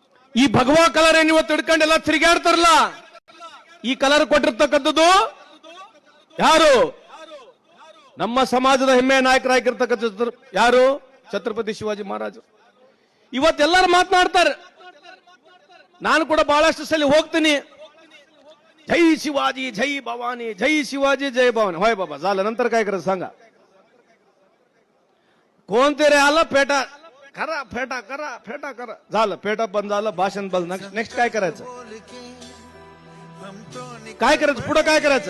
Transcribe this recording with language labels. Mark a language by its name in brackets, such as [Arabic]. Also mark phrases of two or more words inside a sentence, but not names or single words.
[Kannada] ಈ ಭಗವಾ ಕಲರ್ ಏನ್ ಇವತ್ತು ಹಿಡ್ಕೊಂಡೆಲ್ಲ ತಿರುಗಾಡ್ತಾರಲ್ಲ, ಈ ಕಲರ್ ಕೊಟ್ಟಿರ್ತಕ್ಕಂಥದ್ದು ಯಾರು? ನಮ್ಮ ಸಮಾಜದ ಹೆಮ್ಮೆಯ ನಾಯಕರಾಗಿರ್ತಕ್ಕಂಥ ಯಾರು? ಛತ್ರಪತಿ ಶಿವಾಜಿ ಮಹಾರಾಜರು. ಇವತ್ತೆಲ್ಲರೂ ಮಾತನಾಡ್ತಾರೆ, ನಾನು ಕೂಡ ಬಹಳಷ್ಟು ಸಲ ಹೋಗ್ತೀನಿ, ಜೈ [Marathi] शिवाजी जय भवानी, जय शिवाजी जय भवानी. होय बाबा, झालं. नंतर काय करायचं सांगा? कोण ते रे आलं, पेटा करा, फेटा करा, फेटा करा, झालं. पेटा बंद झालं, भाषण बंद. नेक्स्ट काय करायचं? काय करायचं पुढे? काय करायचं?